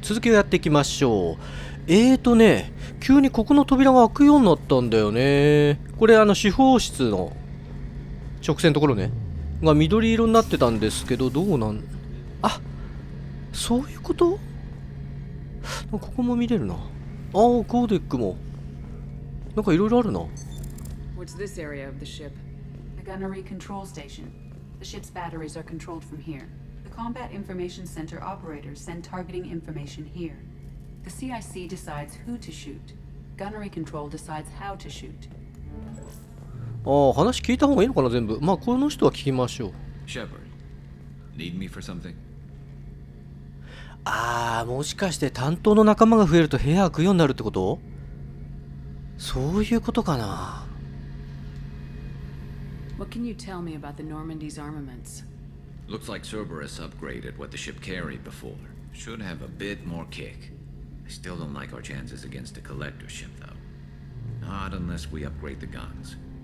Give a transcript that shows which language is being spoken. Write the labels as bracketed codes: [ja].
[ja] 続きをやっていきましょう。急にここの扉が開くようになったんだよね。これ司法室の直線のところね。が緑色になってたんですけど、どうなんあ、そういうこと？ここも見れるな。コーデックも。なんかいろいろあるな。 [en] What's this area of the ship? The gunnery control station. The ship's batteries are controlled from here. The Combat Information Center operators send targeting information here. The CIC decides who to shoot. Gunnery control decides how to shoot. [ja] 話聞いた方がいいのかな、全部。まあ、この人は聞きましょう。 [en] Shepard, need me for something? [ja] もしかして担当の仲間が増えると部屋開くようになるってこと？そういうことかな。 [en] What can you tell me about the Normandy's armaments? Looks like Cerberus upgraded what the ship carried before. Should have a bit more kick. I still don't like our chances against a collector ship, though. Not unless we upgrade the guns.